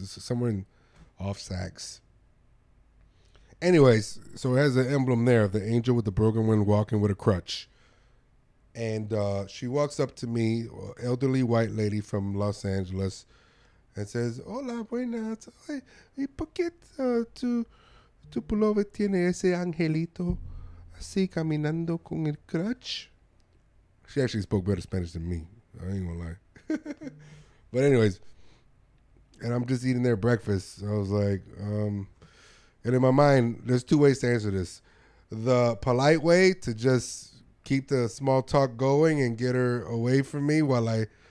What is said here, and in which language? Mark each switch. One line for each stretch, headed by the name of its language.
English: It's somewhere off Saks. Anyways, so it has an emblem there of the angel with the broken wing walking with a crutch. And she walks up to me, elderly white lady from Los Angeles, and says,
Spanish: "Hola, buenas. ¿Y por qué tu pullover tiene ese angelito así caminando con el crutch?"
English: She actually spoke better Spanish than me. I ain't gonna lie. But anyways, and I'm just eating their breakfast. I was like, and in my mind, there's 2 ways to answer this. The polite way, to just keep the small talk going and get her away from me while I